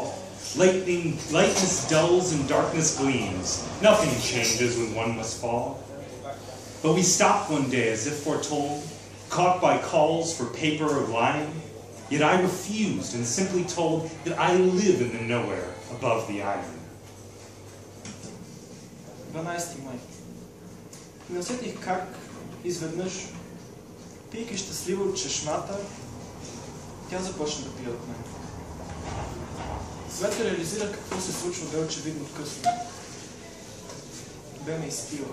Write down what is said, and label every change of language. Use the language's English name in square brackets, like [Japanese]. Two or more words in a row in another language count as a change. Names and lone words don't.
[English] Lightness dulls and darkness gleams. Nothing changes when one must fall. But we stopped one day as if foretold, caught by calls for paper or line. Yet I refused and simply told that I live in the nowhere above the iron. [Bulgarian] 12 май. Не усетих как изведнъж, пийки щастливо от чешмата, тя започна да пие от мен. След като реализирах какво се случва, бе очевидно късно. Бе ме изпила.